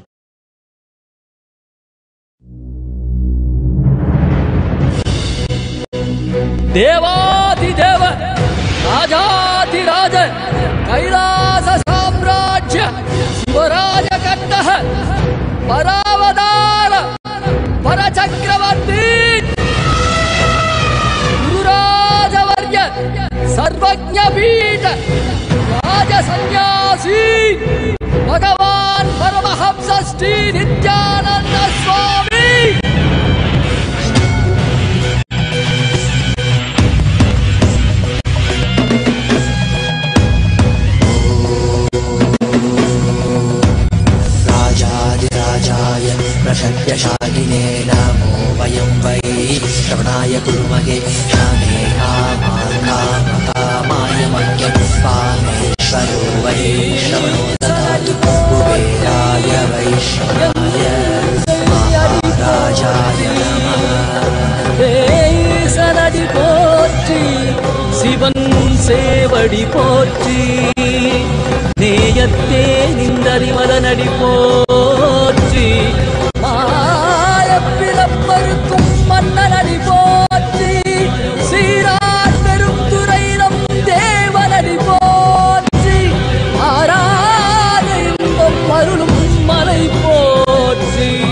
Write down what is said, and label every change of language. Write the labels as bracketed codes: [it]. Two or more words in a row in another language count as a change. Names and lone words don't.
[sa] देवाधि देव राजाधि राज कैलास साम्राज्य शिवराज कट्टः परावतार परचक्रवर्ती गुरुराजवर्य सर्वज्ञ पीठ राज संन्यासी भगवान् परमहंस श्री नित्यानन्द स्वामी राजाय प्रशक्यशालिने नमो वयं वै श्रवणाय कुर्महे कामे कामान् कामकामाय मह्यं कामेश्वरो वै श्रवणो ददातु कुबेराय वैष्णवाय महाराजाय नमः [ta] சனடி போற்றி சிவன் சேவடி போற்றி நேயத்தே நின்றறிமலனடி போற்றி மாயப்பிறப்பருக்கும் மன்னனடி போற்றி சீரார் பெருந்துரை நம் தேவனடி போற்றி ஆராத இன்பம் அருளும் மலை போற்றி